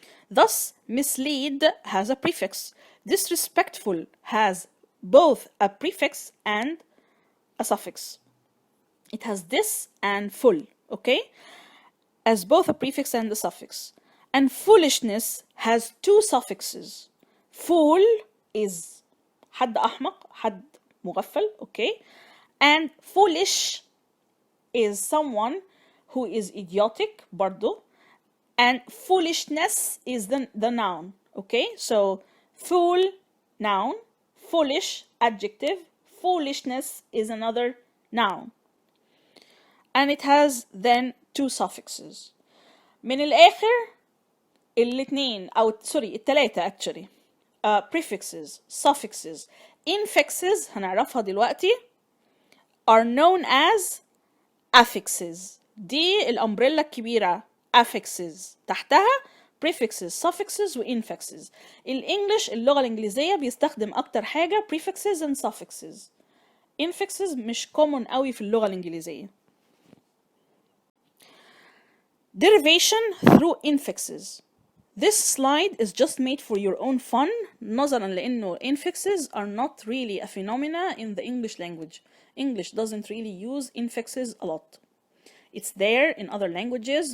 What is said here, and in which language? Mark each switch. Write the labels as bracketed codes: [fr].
[en] Thus, mislead has a prefix. Disrespectful has both a prefix and a suffix. It has this and full, okay? As both a prefix and a suffix. And foolishness has two suffixes. Fool is [ar] حد أحمق, حد مغفل, okay? [en] And foolish is someone who is idiotic, [ar] برضو. [en] And foolishness is the noun, okay? So fool, noun, foolish, adjective, foolishness is another noun. And it has then two suffixes. [ar] من الآخر الاثنين أو سوري التلاتة actually. [en] Prefixes, suffixes, infixes [ar] هنعرفها دلوقتي [en] are known as affixes. [ar] دي الأمبريلا الكبيرة affixes. تحتها prefixes, suffixes و infixes. الإنجليش اللغة الإنجليزية بيستخدم أكتر حاجة prefixes and suffixes. infixes مش common قوي في اللغة الإنجليزية. [en] Derivation through infixes. This slide is just made for your own fun, [ar] نظرا لأنه [en] infixes are not really a phenomena in the English language. English doesn't really use infixes a lot. It's there in other languages.